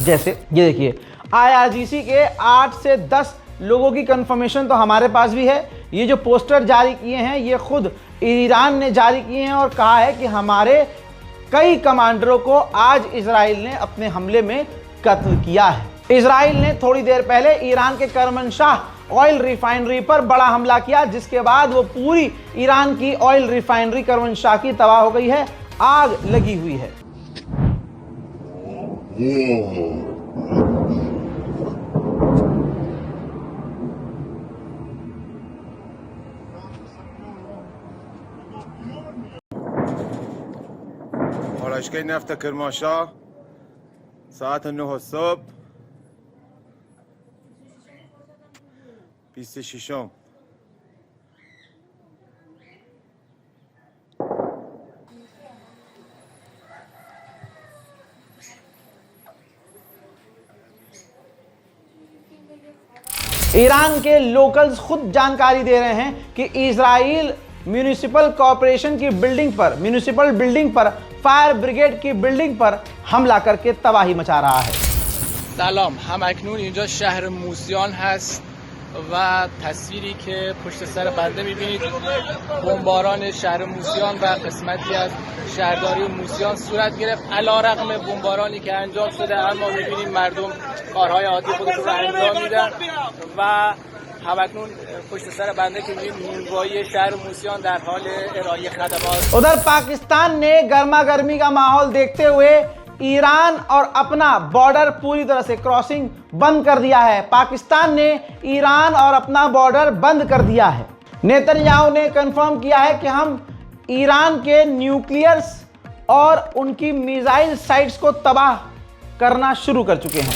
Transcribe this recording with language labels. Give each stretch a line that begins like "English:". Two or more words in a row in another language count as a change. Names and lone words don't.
Hindi: जैसे ये देखिए IRGC के 8 से 10 लोगों की कंफर्मेशन तो हमारे पास भी है, ये जो पोस्टर जारी किए हैं ये खुद ईरान ने जारी किए हैं और कहा है कि हमारे कई कमांडरों को आज इजराइल ने अपने हमले में कत्ल किया है। इजराइल ने थोड़ी देर पहले ईरान के करमनशाह
English: oil refinery
Hindi: पर बड़ा हमला किया, जिसके बाद वो पूरी ईरान की
English: oil refinery
Hindi: करमनशाह की तबाह हो गई है, आग लगी हुई है।
Persian: آرایشگاه نفت کرمانشاه ساعت 9 صبح 26م.
Hindi: ईरान के लोकल्स खुद जानकारी दे रहे हैं कि इजराइल
English: municipal corporation
Hindi: की बिल्डिंग पर,
English: municipal building
Hindi: पर,
English: fire brigade
Hindi: की बिल्डिंग पर हमला करके तबाही मचा रहा है।
Persian: سلام، همکنون اینجا شهر موسیان هست و تصویری که پشت سر بنده میبینید بمباران شهر موسیان و قسمتی از شهرداری موسیان صورت گرفت. علیرغم بمبارانی که انجام شده اما میبینید مردم کارهای عادی خودشون رو انجام میدن و همکنون پشت سر بنده که میبینید نونوایی شهر موسیان در حال ارائه خدمات.
Hindi: उधर पाकिस्तान ने गर्मा गर्मी का माहौल देखते हुए ईरान और अपना बॉर्डर पूरी तरह से क्रॉसिंग बंद कर दिया है। पाकिस्तान ने ईरान और अपना बॉर्डर बंद कर दिया है। नेतन्याहू ने कंफर्म किया है कि हम ईरान के न्यूक्लियर्स और उनकी
English: missile sites
Hindi: को तबाह करना शुरू कर चुके हैं।